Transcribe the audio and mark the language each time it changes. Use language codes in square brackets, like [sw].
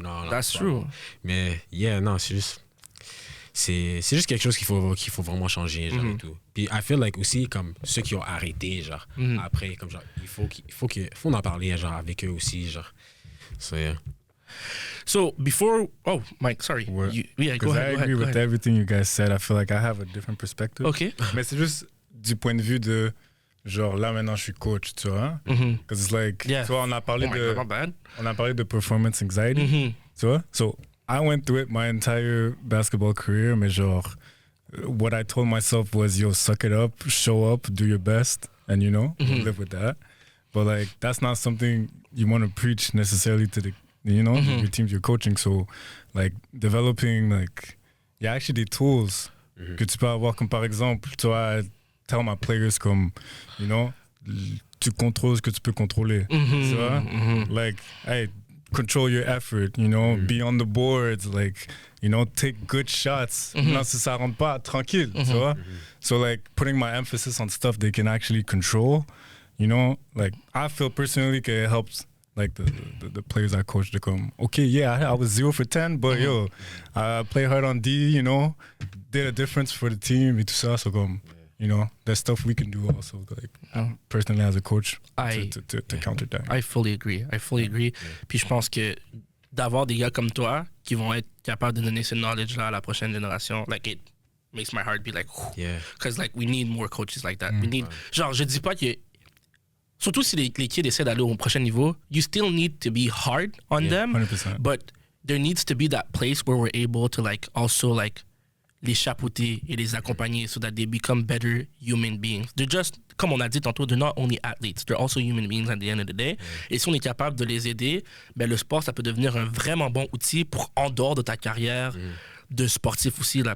[fr] Non, [en] that's true. [fr] Mais, non, c'est juste quelque chose qu'il faut vraiment changer, genre, et tout. Puis, [en] I feel like [fr] aussi, comme ceux qui ont arrêté, genre, après, comme genre, il faut en parler, genre, avec eux aussi, genre. [en] So, yeah. So, before... Oh, Mike, sorry. Go ahead. I agree with everything you guys said. I feel like I have a different perspective. Okay. [fr] Mais c'est juste du point de vue de... Genre, là, maintenant, je suis coach, tu vois. [en] Because it's like... [fr] Tu vois, on a parlé de performance anxiety, tu vois. [en] So, I went through it my entire basketball career, [fr] mais genre, [en] what I told myself was, yo, suck it up, show up, do your best, and, you know, live with that. But, like, that's not something you want to preach necessarily to the, you know, your teams you're coaching. So, like, developing, like, [fr] il y a actually des tools que tu peux avoir, comme par exemple, tu vois, [en] tell my players [fr] comme, [en] you know, [fr] tu contrôles ce que tu peux contrôler. Tu vois? [en] Like, hey, control your effort, you know, be on the boards, like, you know, take good shots. [fr] Non, si ça rentre pas, tranquille, tu vois? [en] So, like, putting my emphasis on stuff they can actually control, you know, like, I feel personally that it helps, like, the players I coach to come, okay, yeah, I was 0 for 10, but yo, I play hard on D, you know, did a difference for the team, [fr] et tout ça, [en] so [fr] comme, [en] you know, there's stuff we can do also, like, personally as a coach, to counter that. I fully agree. [fr] Puis je pense que d'avoir des gars comme toi qui vont être capables de donner ce knowledge-là à la prochaine génération, [en] like, it makes my heart be like, because, like, we need more coaches like that. We need, [fr] genre, je dis pas que, surtout si les kids essaient d'aller au prochain niveau, [en] you still need to be hard on them, [fr] 100%. [en] but there needs to be that place where we're able to, like, also, like, [fr] les chapeauter et les accompagner [en] so that they become better human beings. They're just, [fr] comme on a dit tantôt, [en] they're not only athletes, they're also human beings at the end of the day. [fr] Et si on est capable de les aider, ben le sport, ça peut devenir un vraiment bon outil pour en dehors de ta carrière de sportif aussi, là.